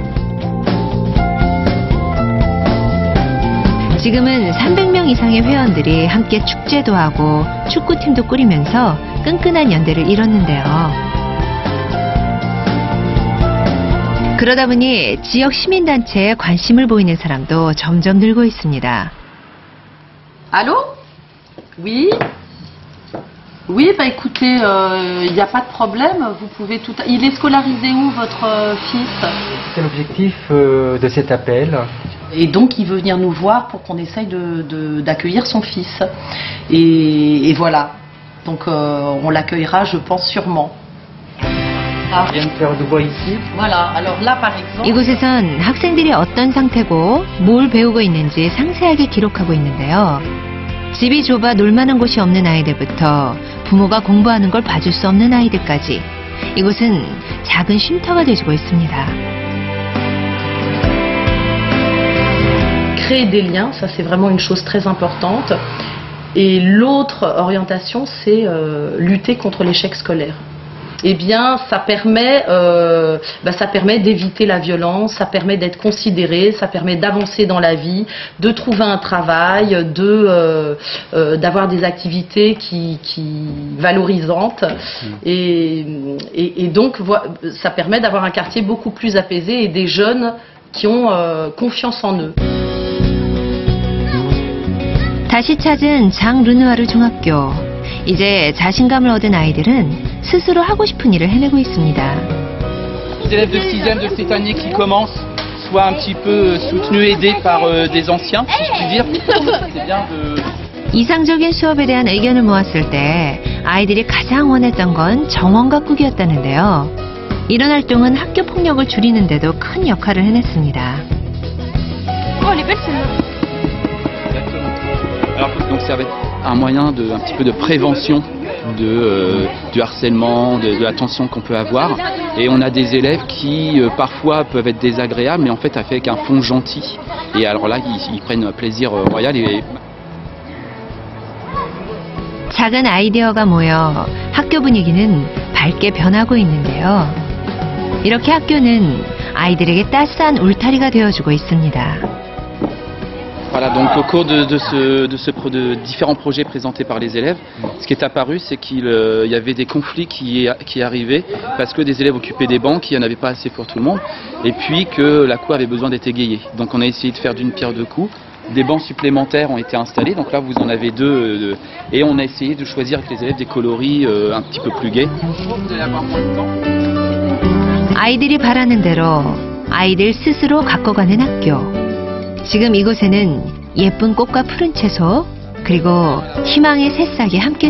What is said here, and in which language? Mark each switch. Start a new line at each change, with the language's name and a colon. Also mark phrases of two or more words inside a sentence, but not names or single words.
Korean: 지금은 300명 이상의 회원들이 함께 축제도 하고 축구팀도 꾸리면서 끈끈한 연대를 이뤘는데요. 그러다 보니 지역 시민단체에 관심을 보이는 사람도 점점 늘고 있습니다.
French: Allô? Oui? Oui, bah écoutez, il n'y a pas de problème, vous pouvez tout... Il est scolarisé où, votre fils? C'est l'objectif de cet appel. Et donc, il veut venir nous voir pour qu'on essaye d'accueillir son fils. Et voilà. Donc, on l'accueillera, je pense, sûrement. Ah. Il vient de faire du bois ici. Voilà. Alors là, par exemple...
Korean: 이곳에선 학생들이 어떤 상태고 뭘 배우고 있는지 상세하게 기록하고 있는데요. 집이 좁아 놀만한 곳이 없는 아이들부터 부모가 공부하는 걸 봐줄 수 없는 아이들까지 이곳은 작은 쉼터가 되어주고 있습니다.
French: Créer des liens, ça c'est vraiment une chose très importante. Et l'autre orientation, c'est lutter contre l'échec scolaire. Eh bien, ça permet d'éviter la violence, ça permet d'être considéré, ça permet d'avancer dans la vie, de trouver un travail, d'avoir des activités qui valorisantes. Et donc, ça permet d'avoir un quartier beaucoup plus apaisé et des jeunes qui ont confiance en eux.
Korean: 다시 찾은 장 르누아르 중학교. 이제 자신감을 얻은 아이들은 스스로 하고 싶은 일을 해내고 있습니다.
French: Les élèves de 6e de cette année qui commencent soient un petit peu soutenus, aidés par des anciens, si je puis dire. C'est bien de...
Korean: 이상적인 수업에 대한 의견을 모았을 때 아이들이 가장 원했던 건 정원 가꾸기였다는데요. 이런 활동은 학교 폭력을 줄이는 데도 큰 역할을 해냈습니다.
French: Alors, donc ça va être un moyen un petit peu de prévention du harcèlement, de la tension qu'on peut avoir. Et on a des élèves qui parfois peuvent être désagréables, mais en fait avec un fond gentil. Et alors là, ils prennent un plaisir royal.
Korean: 작은 아이디어가 모여 학교 분위기는 밝게 변하고 있는데요. 이렇게 학교는 아이들에게 따스한 울타리가 되어주고 있습니다.
French: Voilà, donc au cours de différents projets présentés par les élèves, ce qui est apparu, c'est qu'il y avait des conflits qui arrivaient parce que des élèves occupaient des bancs, qu'il n'y en avait pas assez pour tout le monde, et puis que la cour avait besoin d'être égayée. Donc on a essayé de faire d'une pierre deux coups. Des bancs supplémentaires ont été installés, donc là vous en avez deux, et on a essayé de choisir avec les élèves des coloris un petit peu plus gais. Vous allez avoir moins de temps.
Korean: 아이들이 바라는 대로 아이들 스스로 가꿔가는 학교. 지금 이곳에는 예쁜 꽃과 푸른 채소, 그리고 희망의 새싹이 함께